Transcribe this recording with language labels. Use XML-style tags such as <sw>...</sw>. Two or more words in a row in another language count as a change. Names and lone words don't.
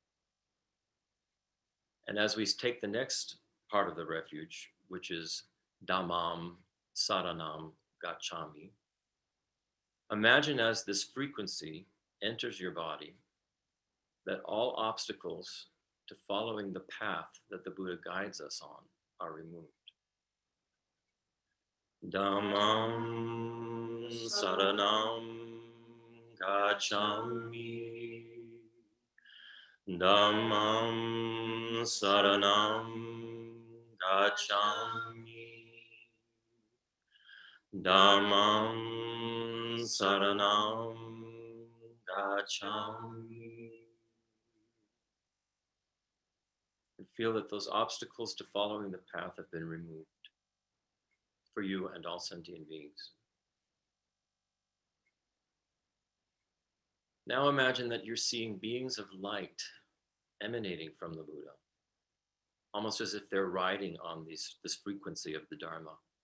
<en>And as we take the next part of the refuge, which is</en> <pi>Dhammam Saranam Gacchami,</pi> <en>imagine as this frequency enters your body that all obstacles to following the path that the Buddha guides us on are removed.</en> <pi>Dhammam Saranam Gacchami. Dhammam Saranam Gacchami. Dhammam Saranam Gacchami.</pi> <en>And feel that those obstacles to following the path have been removed for you and all sentient beings. Now imagine that you're seeing beings of light emanating from the Buddha, almost as if they're riding on this frequency of the Dharma.</en>